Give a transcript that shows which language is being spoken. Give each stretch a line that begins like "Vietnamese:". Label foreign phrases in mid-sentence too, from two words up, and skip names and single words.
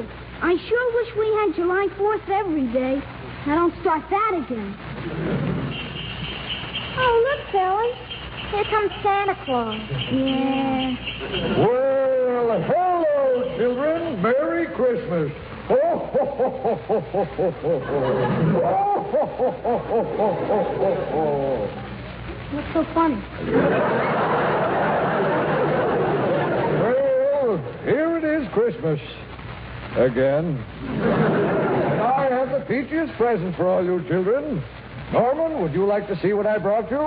English: I sure wish we had July 4th every day. Now don't start that again. Oh, look, fellas. Here comes Santa Claus. Yeah. Well, hello, children. and Merry Christmas. Oh, ho, ho, ho, ho, ho, ho, ho, ho. Oh, ho, ho, ho, ho, ho, ho, ho. What's so funny? Well, here it is, Christmas. Again. And I have the peachiest present for all you children. Norman, would you like to see what I brought you?